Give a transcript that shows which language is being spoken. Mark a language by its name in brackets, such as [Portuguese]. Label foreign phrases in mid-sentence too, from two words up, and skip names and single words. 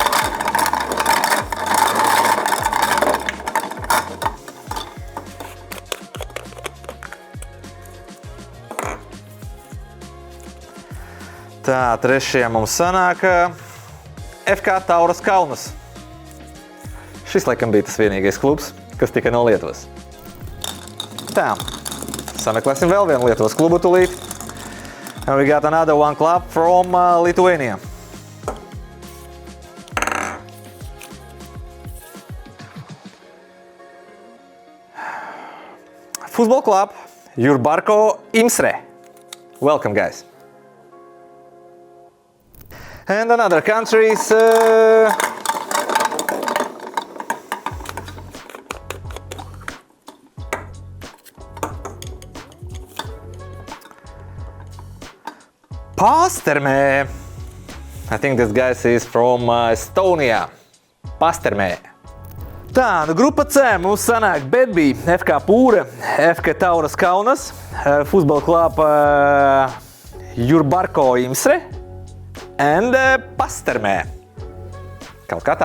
[Latvian] Tā, trešie mums sanāk FK Tauras Kaunas. Šis, laikam, bija tas vienīgais klubs, kas tikai no Lietuvas. Tā, sameklēsim vēl vienu Lietuvas klubu tūlīt. [English] And we got another one club from Lithuania. Football club Jurbarko Imsre. Welcome, guys. And another country is Pastermē. I think this guy is from Estonia. [Latvian] Pastermē. Tā, nu grupa C mums sanāk Bedbī, FK Pūre, FK Tauras Kaunas, [English] Football Club Jurbarko Imsre and Pastermē. [Latvian] Kaut kā tā.